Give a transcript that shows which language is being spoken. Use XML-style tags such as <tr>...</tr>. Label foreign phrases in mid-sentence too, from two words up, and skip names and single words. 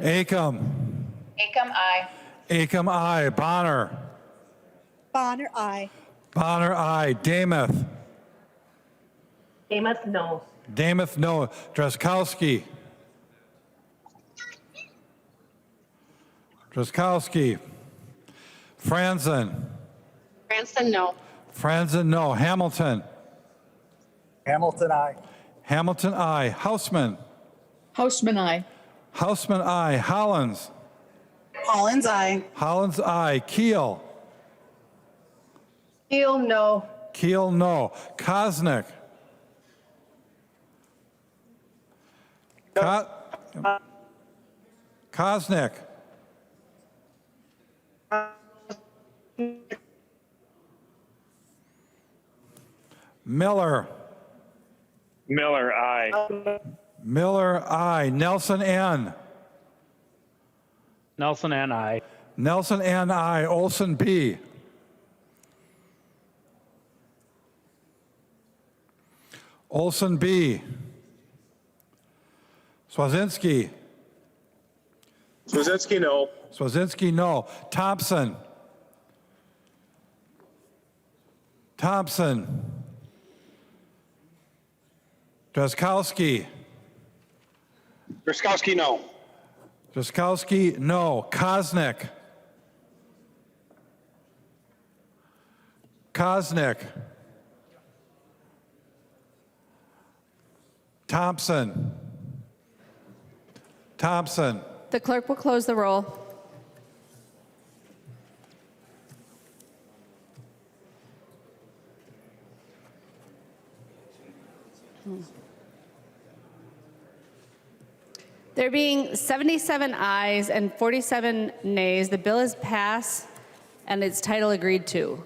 <en>Acom. Acom, aye. Acom, aye. Bonner. Bonner, aye. Bonner, aye. Damuth. Damuth, no. Damuth, no. Drazkowski. Drazkowski. Franzen. Franson, no. Franzen, no. Hamilton. Hamilton, aye. Hamilton, aye. Hausman. Houseman, aye. Hausman, aye. Hollins. Hollins, aye. Hollins, aye. Keel. Keel, no. Keel, no. Kosnick. Kosnick. Miller. Miller, aye. Miller, aye. Nelson, N. Nelson and I. Nelson, N, aye. Olson, B. Olson, B. Swazinski. Swazinski, no. Swazinski, no. Thompson. Thompson. Drazkowski. Drazkowski, no. Drazkowski, no. Kosnick. Kosnick. Thompson. Thompson. The clerk will close the roll. There being 77 ayes and 47 nays, the bill is passed and its title agreed to.</en>